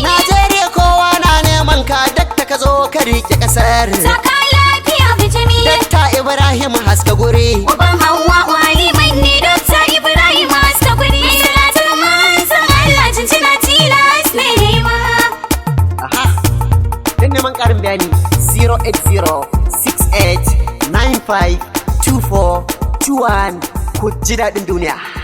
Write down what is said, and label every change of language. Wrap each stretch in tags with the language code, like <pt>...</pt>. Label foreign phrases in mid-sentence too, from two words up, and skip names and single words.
<ha>Najeriya kowa na neman ka Dakta ka zo ka rike ƙasar. Saka lafiya bijimi. Dakta Ibrahim haska guri. Uban Hawwa'u Haliman ne Dakta Ibrahim haska guri. Salatin manzon Allah jinjina tilas ne nema. Aha. Don neman ƙarin bayani zero eight zero six eight nine five two four two one. Ku ji daɗin duniya.</ha>